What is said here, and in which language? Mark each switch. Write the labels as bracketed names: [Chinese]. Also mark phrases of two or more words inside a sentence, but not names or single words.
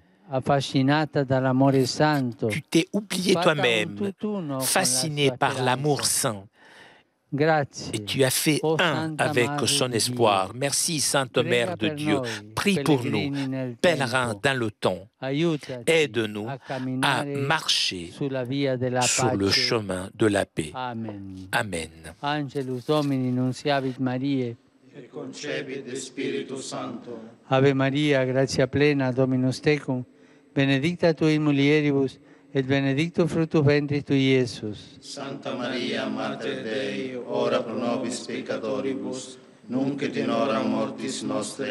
[French] Tu t'es oublié toi-même, fasciné par l'amour saint. Et tu as fait un avec son espoir. Merci, Sainte Mère de Dieu. Prie pour nous, pèlerins dans le temps. Aide-nous à marcher sur le chemin de la paix. Amen. [Latin] Angelus Domini nunciavit Mariae, et concepit de Spiritus Sancto. Ave Maria, gratia plena, Dominus tecum, benedicta tui in mulieribus, et benedictus fructus ventris tui, Iesus. Santa Maria, Mater Dei, ora pro nobis peccatoribus, nunc et in hora mortis nostre.